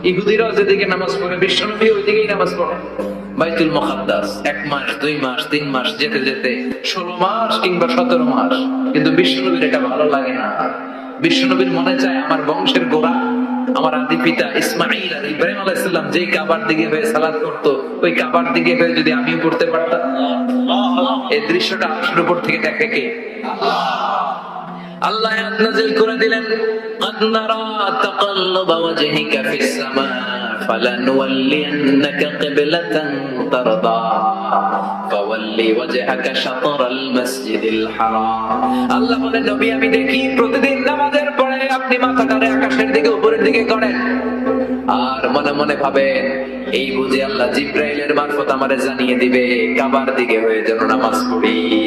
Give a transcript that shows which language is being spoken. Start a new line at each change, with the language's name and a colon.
Bangla: ইহুদিরাও যেদিকে নামাজ পড়ে, বিশ্বনবী ওইদিকেই নামাজ পড়ে। বাইতুল মুকাদ্দাস 1 মাস, 2 মাস, 3 মাস যেতে যেতে 16 মাস কিংবা 17 মাস, কিন্তু বিশ্বনবীর এটা ভালো লাগে না। বিশ্বনবীর মনে চায় আমার বংশের গোড়া, আমার আদি পিতা ইসমাঈল আর ইব্রাহিম আলাইহিস সালাম যেই কাবার দিকে হয়ে সালাত করতো, ওই কাবার দিকে হয়ে যদি আমিও পড়তে পারতাম। এই দৃশ্যটা আরশের উপর থেকে দেখে কে? আল্লাহ আয়াত নাযিল করে দিলেন,
Arabic: قد نرى تقلب وجهك في السماء فلنولينك قبلة ترضاها فول وجهك شطر المسجد الحرام।
Bangla: আল্লাহ বলেন, নবী আমি দেখি প্রতিদিন নামাজের পরে আপনি মাথাটারে আকাশের দিকে, উপরের দিকে করেন, আর মনে মনে ভাবেন এই বুঝে আল্লাহ জিব্রাইলের মারফত আমারে জানিয়ে দিবে কাবার দিকে হয়ে যেন নামাজ পড়ি।